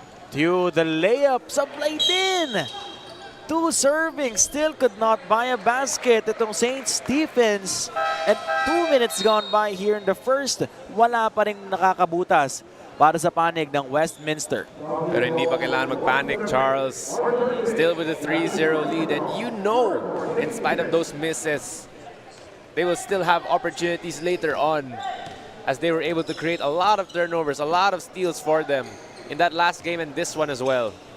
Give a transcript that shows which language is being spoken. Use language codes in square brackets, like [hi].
[en] Tew, the layup. [tl] Sablay din. [en] 2 servings. Still could not buy a basket. Itong St. Stephen's. And 2 minutes gone by here in the first. [tl] Wala pa rin nakakabutas para sa panig ng Westminster. Pero hindi pa kailangan mag-panic, Charles. [en] Still with a 3-0 lead, and you know, in spite of those misses, they will still have opportunities later on, as they were able to create a lot of turnovers, a lot of steals for them in that last game and this one as well.